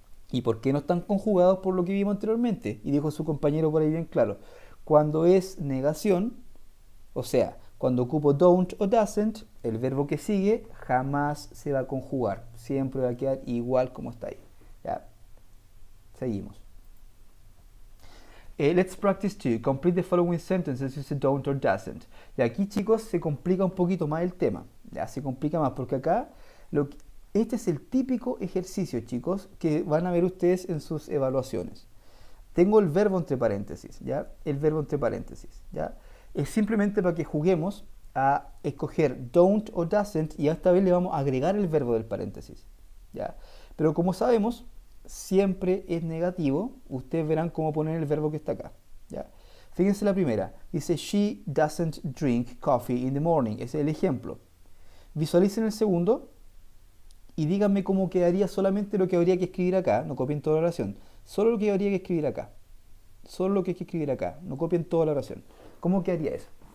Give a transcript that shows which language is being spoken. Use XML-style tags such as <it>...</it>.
<es>¿Y por qué no están conjugados? Por lo que vimos anteriormente. Y dijo su compañero por ahí bien claro. Cuando es negación, o sea, cuando ocupo don't o doesn't, el verbo que sigue jamás se va a conjugar. Siempre va a quedar igual como está ahí. ¿Ya? Seguimos.</es> <en>Let's practice to complete the following sentences using don't or doesn't.</en> <es>Y aquí, chicos, se complica un poquito más el tema. Ya se complica más porque acá este es el típico ejercicio, chicos, que van a ver ustedes en sus evaluaciones. Tengo el verbo entre paréntesis, ¿ya? El verbo entre paréntesis, ¿ya? Es simplemente para que juguemos a escoger don't o doesn't y esta vez le vamos a agregar el verbo del paréntesis, ¿ya? Pero como sabemos, siempre es negativo. Ustedes verán cómo poner el verbo que está acá, ¿ya? Fíjense la primera.</es> <en>Dice, she doesn't drink coffee in the morning.</en> <es>Ese es el ejemplo. Visualicen el segundo y díganme cómo quedaría solamente lo que habría que escribir acá. No copien toda la oración. Solo lo que habría que escribir acá. Solo lo que hay que escribir acá. No copien toda la oración. ¿Cómo quedaría eso?</es>